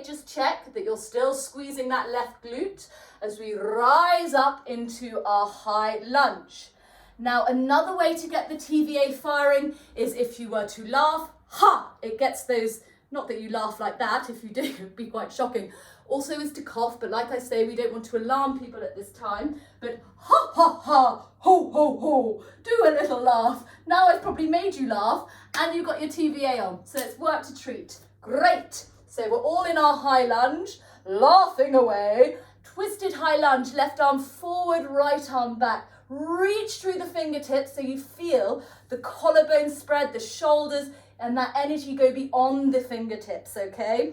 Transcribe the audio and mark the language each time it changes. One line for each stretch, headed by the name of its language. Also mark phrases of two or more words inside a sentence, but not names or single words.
English: Just check that you're still squeezing that left glute as we rise up into our high lunge. Now, another way to get the TVA firing is if you were to laugh, ha! It gets those, not that you laugh like that, if you do, it would be quite shocking. Also is to cough, but like I say, we don't want to alarm people at this time, but ha, ha, ha, ho, ho, ho, do a little laugh. Now I've probably made you laugh, and you've got your TVA on, so it's work to treat. Great. So we're all in our high lunge, laughing away. Twisted high lunge, left arm forward, right arm back. Reach through the fingertips so you feel the collarbone spread, the shoulders, and that energy go beyond the fingertips, okay?